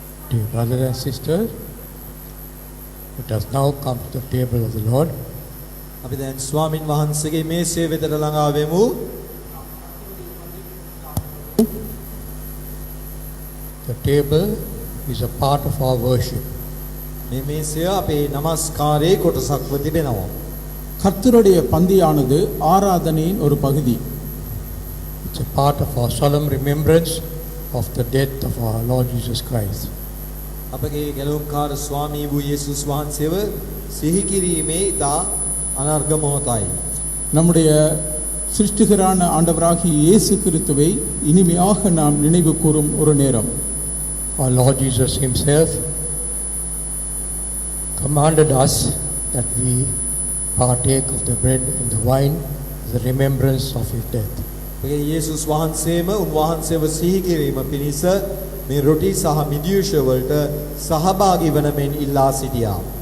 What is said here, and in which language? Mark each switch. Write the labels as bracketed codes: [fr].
[en] Dear brothers and sisters, let us now come to the table of the Lord. [si] අපි දැන් ස්වාමින් වහන්සේගේ මේසය වෙතට ළඟා වෙමු. [en] The table is a part of our worship. [si] මේ මේසය අපේ নমස්කාරයේ කොටසක්ව තිබෙනවා. [ta] கர்த்தருடைய பந்தியானது ஆராதனையின் ஒரு பகுதி. [en] It's a part of our solemn remembrance of the death of our Lord Jesus Christ. [si] අපගේ ගැලුම්කාර ස්වාමී වූ යේසුස් වහන්සේව සිහි කිරීමේ ඉතා අනර්ඝ මොහොතයි. [ta] நம்முடைய சிருஷ்டிகரான ஆண்டவராகிய இயேசு கிறிஸ்துவை இனிமையாக நாம் நினைவு கூறும் ஒரு நேரம். [en] Our Lord Jesus himself commanded us that we partake of the bread and the wine as a remembrance of his death. [si] අපගේ යේසුස් වහන්සේම උන්වහන්සේව සිහි කිරීම පිණිස මේ රොටි සහ මිදියුෂ වලට සහභාගී වන මෙන් ඉල්ලා සිටියා.